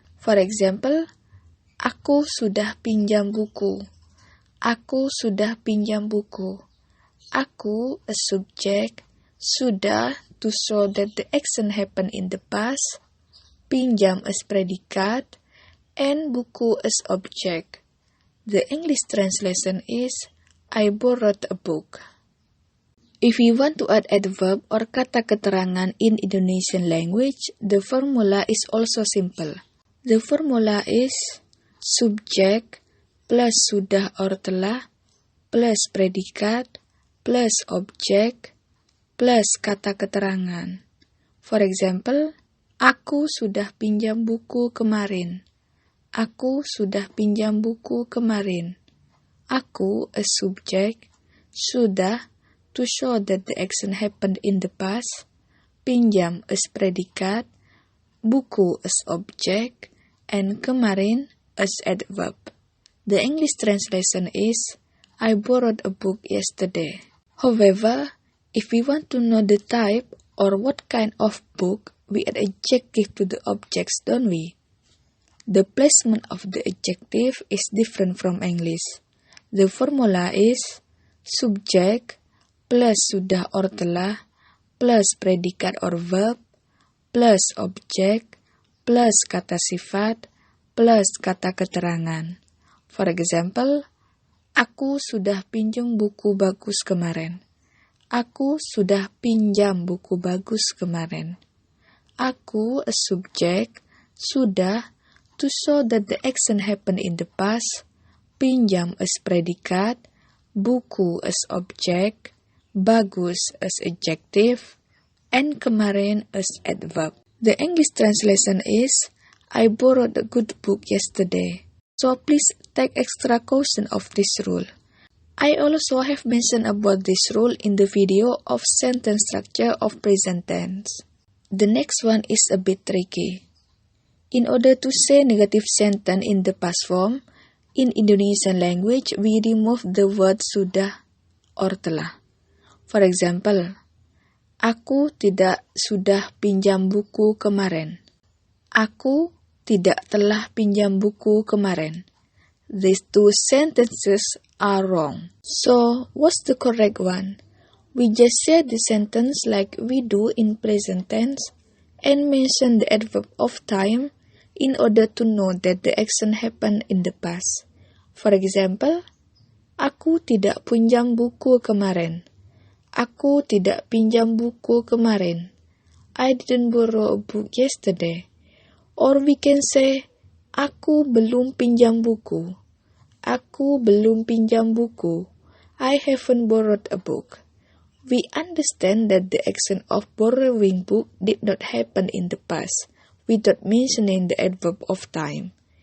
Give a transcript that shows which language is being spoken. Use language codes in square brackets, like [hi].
[en] For example, [id] aku sudah pinjam buku. Aku sudah pinjam buku. [en] Aku, a subject, sudah to show that the action happened in the past, pinjam as predikat, and buku as object. The English translation is, I borrowed a book. If you want to add adverb or kata keterangan in Indonesian language, the formula is also simple. The formula is subjek plus sudah or telah plus predikat plus objek plus kata keterangan. For example, [id] aku sudah pinjam buku kemarin. Aku sudah pinjam buku kemarin. [en] Aku, a subject, sudah to show that the action happened in the past, pinjam as predikat, buku as object, and kemarin as adverb. The English translation is, I borrowed a book yesterday. However, if we want to know the type or what kind of book, we add adjective to the objects, don't we? The placement of the adjective is different from English. The formula is subjek plus sudah or telah plus predikat or verb plus objek plus kata sifat plus kata keterangan. For example, [id] aku sudah pinjam buku bagus kemarin. Aku sudah pinjam buku bagus kemarin. [en] Aku, a subject, sudah to show that the action happened in the past, pinjam as predikat, buku as object, bagus as adjective, and kemarin as adverb. The English translation is, I borrowed a good book yesterday. So please take extra caution of this rule. I also have mentioned about this rule in the video of sentence structure of present tense. The next one is a bit tricky. In order to say negative sentence in the past form, in Indonesian language, we remove the word sudah or telah. For example, [id] aku tidak sudah pinjam buku kemarin. Aku tidak telah pinjam buku kemarin. [en] These two sentences are wrong. So, what's the correct one? We just say the sentence like we do in present tense and mention the adverb of time in order to know that the action happened in the past. For example, [id] aku tidak pinjam buku kemarin. Aku tidak pinjam buku kemarin. [en] I didn't borrow a book yesterday. Or we can say, [id] aku belum pinjam buku. Aku belum pinjam buku. [en] I haven't borrowed a book. We understand that the action of borrowing book did not happen in the past, without mentioning the adverb of time.